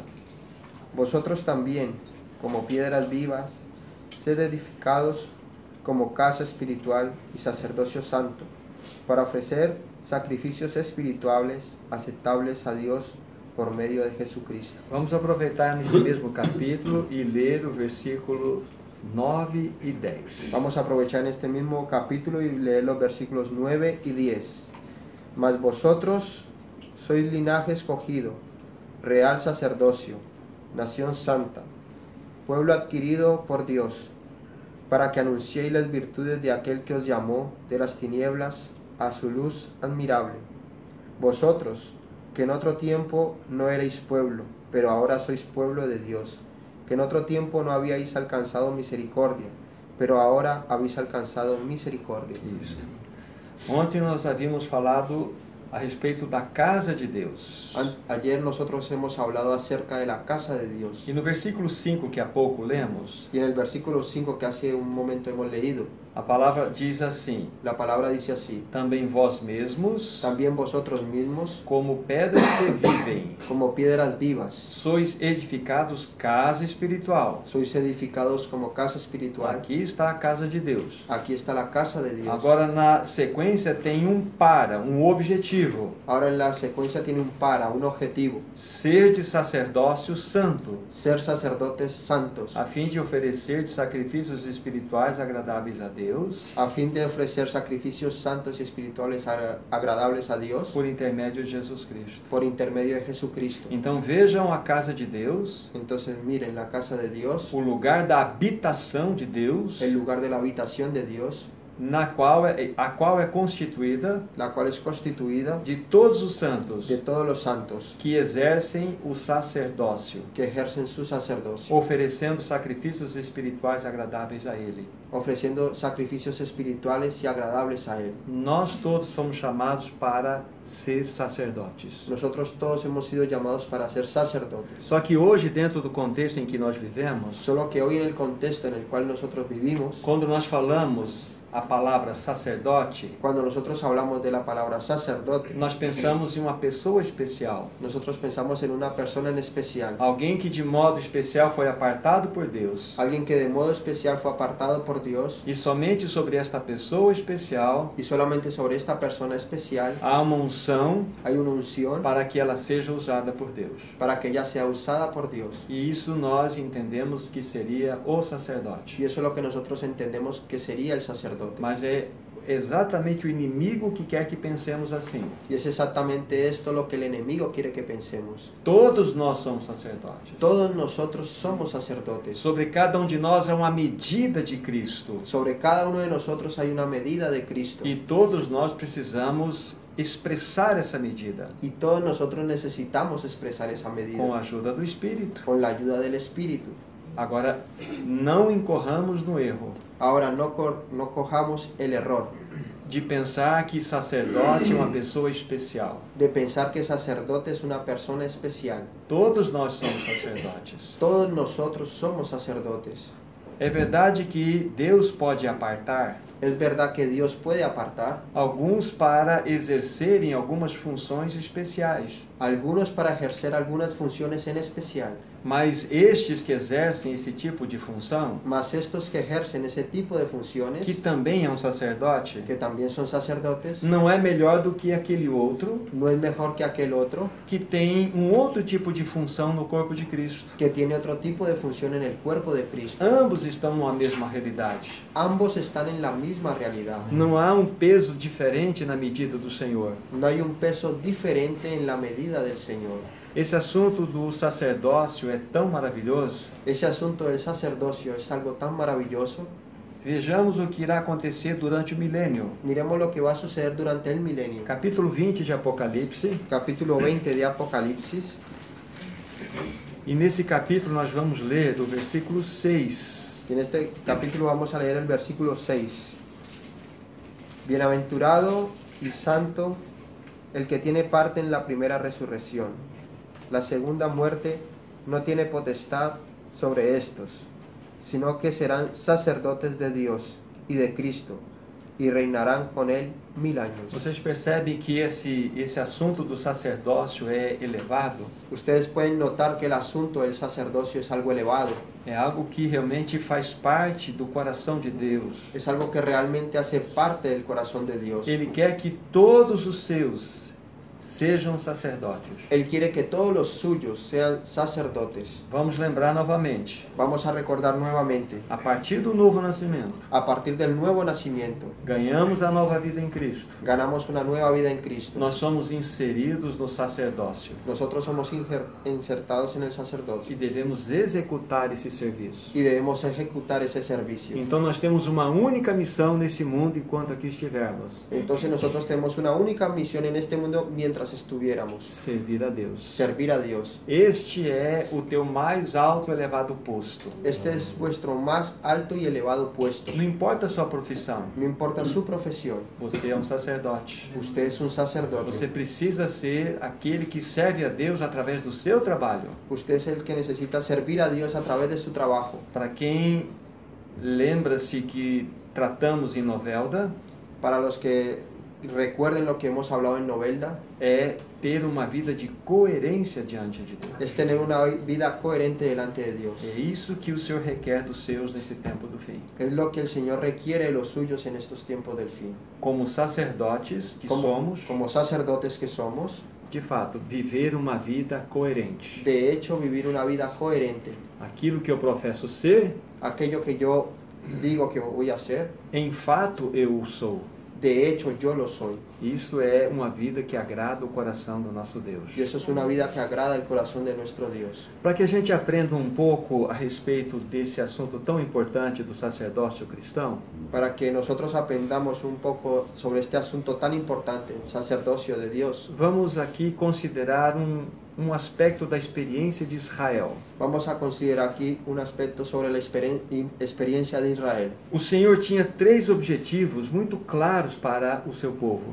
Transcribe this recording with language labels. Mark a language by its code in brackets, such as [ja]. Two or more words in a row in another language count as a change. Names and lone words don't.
[es] Vosotros también, como piedras vivas, sed edificados como casa espiritual y sacerdocio santo, para ofrecer sacrificios espirituales aceptables a Dios por medio de Jesucristo. [pt] Vamos aproveitar nesse mesmo capítulo e ler o versículo 9 e 10. [es] Vamos a aprovechar en este mismo capítulo y leer los versículos 9 y 10. Mas vosotros sois linaje escogido, real sacerdocio, nación santa, pueblo adquirido por Dios, para que anunciéis las virtudes de aquel que os llamó de las tinieblas a su luz admirable. Vosotros, que en otro tiempo no erais pueblo, pero ahora sois pueblo de Dios, que en otro tiempo no habíais alcanzado misericordia, pero ahora habéis alcanzado misericordia. [pt] Isso. Ontem nós havíamos falado a respeito da casa de Deus. [es] Ayer nosotros hemos hablado acerca de la casa de Dios. [pt] E no versículo 5 que há pouco lemos, [es] Y en el versículo 5 que hace un momento hemos leído, [pt] a palavra diz assim: [es] la palabra dice así: [pt] também vós mesmos, [es] también vosotros mismos, [pt] como pedras que vivem, [es] como piedras vivas, [pt] sois edificados casa espiritual. [es] sois edificados como casa espiritual. [pt] Aqui está a casa de Deus. [es] Aquí está la casa de Dios. [pt] Agora na sequência tem um objetivo: [es] Ahora en la secuencia tiene un un objetivo: [pt] ser de sacerdócio santo, [es] ser sacerdotes santos, [pt] a fim de oferecer sacrifícios espirituais agradáveis a Deus, [es] a fin de ofrecer sacrificios santos y espirituales agradables a Dios [pt] por intermédio de Jesus Cristo. [es] por intermedio de Jesucristo. [pt] Então vejam a casa de Deus, [es] Entonces miren la casa de Dios, [pt] o lugar da habitação de Deus, [es] el lugar de la habitación de Dios, [pt] a qual é constituída [es] la cual es constituida [pt] de todos os santos [es] de todos los santos [pt] que exercem o sacerdócio, [es] que ejercen su sacerdocio, [pt] oferecendo sacrifícios espirituais agradáveis a Ele. [es] ofreciendo sacrificios espirituales y agradables a Él. [pt] Nós todos somos chamados para ser sacerdotes. [es] Nosotros todos hemos sido llamados para ser sacerdotes. [pt] Só que hoje, dentro do contexto em que nós vivemos, [es] Solo que hoy en el contexto en el cual nosotros vivimos, [pt] quando nós falamos a palavra sacerdote, [es] cuando nosotros hablamos de la palabra sacerdote, [pt] nós pensamos em uma pessoa especial, [es] nosotros pensamos en una persona en especial, [pt] alguém que de modo especial foi apartado por Deus, [es] alguien que de modo especial fue apartado por Dios, [pt] e somente sobre esta pessoa especial [es] y solamente sobre esta persona especial [pt] há uma unção [es] hay una unción [pt] para que ela seja usada por Deus. [es] para que ella sea usada por Dios. [pt] E isso nós entendemos que seria o sacerdote. [es] Y eso es lo que nosotros entendemos que sería el sacerdote. [pt] Mas é exatamente o inimigo que quer que pensemos assim. [es] Y es exactamente esto lo que el enemigo quiere que pensemos. [pt] Todos nós somos sacerdotes. [es] Todos nosotros somos sacerdotes. [pt] Sobre cada um de nós é uma medida de Cristo. [es] Sobre cada uno de nosotros hay una medida de Cristo. [pt] E todos nós precisamos expressar essa medida [es] Y todos nosotros necesitamos expresar esa medida [pt] com a ajuda do Espírito. [es] con la ayuda del Espíritu. [pt] Agora, não incorramos no erro [es] Ahora no cojamos el error [pt] de pensar que sacerdote é uma pessoa especial. [es] de pensar que sacerdote es una persona especial. [pt] Todos nós somos sacerdotes. [es] Todos nosotros somos sacerdotes. [pt] É verdade que Deus pode apartar [es] Es verdad que Dios puede apartar [pt] alguns para exercerem algumas funções especiais. [es] algunos para ejercer algunas funciones en especial. [pt] Mas estes que exercem esse tipo de função, [es] Mas estos que ejercen ese tipo de funciones, [pt] que também é um sacerdote, [es] que también son sacerdotes, [pt] não é melhor do que aquele outro [es] no es mejor que aquel otro [pt] que tem um outro tipo de função no corpo de Cristo. [es] que tiene otro tipo de función en el cuerpo de Cristo. [pt] Ambos estão numa mesma realidade. [es] Ambos están en la misma realidad. [pt] Não há um peso diferente na medida do Senhor. [es] No hay un peso diferente en la medida del Señor. [pt] Esse assunto do sacerdócio é tão maravilhoso. [es] Ese asunto del sacerdocio es algo tan maravilloso. [pt] Vejamos o que irá acontecer durante o milênio. [es] Miremos lo que va a suceder durante el milenio. [pt] Capítulo 20 de Apocalipse. [es] Capítulo 20 de Apocalipsis. [pt] E nesse capítulo nós vamos ler do versículo 6. [es] Y en este capítulo vamos a leer el versículo 6. Bienaventurado y santo el que tiene parte en la primera resurrección. La segunda muerte no tiene potestad sobre estos, sino que serán sacerdotes de Dios y de Cristo, y reinarán con él 1000 años. [pt] Vocês percebem que esse assunto do sacerdócio é elevado? [es] Ustedes pueden notar que el asunto del sacerdocio es algo elevado, [pt] É algo que realmente faz parte do coração de Deus. [es] es algo que realmente hace parte del corazón de Dios. [pt] Ele quer que todos os seus sejam sacerdotes. [es] Él quiere que todos los suyos sean sacerdotes. [pt] Vamos lembrar novamente. [es] Vamos a recordar nuevamente, [pt] A partir do novo nascimento, [es] a partir del nuevo nacimiento, [pt] ganhamos a nova vida em Cristo. [es] ganamos una nueva vida en Cristo. [pt] Nós somos inseridos no sacerdócio [es] Nosotros somos insertados en el [pt] e [es] sacerdocio [pt] devemos executar esse serviço. [es] y debemos ejecutar ese servicio. [pt] Então nós temos uma única missão nesse mundo enquanto aqui estivermos: [es] Entonces nosotros tenemos una única misión en este mundo mientras estuviéramos: [pt] servir a Deus. [es] servir a Dios. [pt] Este é o teu mais alto e elevado posto. [es] Este es vuestro más alto y elevado puesto. [pt] Não importa a sua profissão, [es] No importa su profesión, [pt] você é um sacerdote. [es] usted es un [pt] Você [es] sacerdote. [pt] precisa ser aquele que serve a Deus através do seu trabalho. [es] Usted es el que necesita servir a Dios a través de su trabajo. [pt] Para quem lembra-se que tratamos em Novelda, [es] Para los que recuerden lo que hemos hablado en Novelda, [pt] é ter uma vida de coerência diante de Deus. [es] es tener una vida coherente delante de Dios. [pt] É isso que o Senhor requer dos seus nesse tempo do fim. [es] Es lo que el Señor requiere de los suyos en estos tiempos del fin. [pt] Como sacerdotes que somos, [es] Como sacerdotes que somos, [pt] de fato, viver uma vida coerente. [es] de hecho, vivir una vida coherente. [pt] Aquilo que eu professo ser, [es] Aquello que yo digo que voy a hacer, [pt] em fato eu o sou. [es] de hecho yo lo soy. [pt] Isso é uma vida que agrada o coração do nosso Deus. [es] Y eso es una vida que agrada el corazón de nuestro Dios. [pt] Para que a gente aprenda um pouco a respeito desse assunto tão importante do sacerdócio cristão, [es] Para que nosotros aprendamos un poco sobre este asunto tan importante, el sacerdocio de Dios, [pt] vamos aqui considerar um aspecto da experiência de Israel. [es] vamos a considerar aquí un aspecto sobre la experiencia de Israel. [pt] O Senhor tinha 3 objetivos muito claros para o seu povo.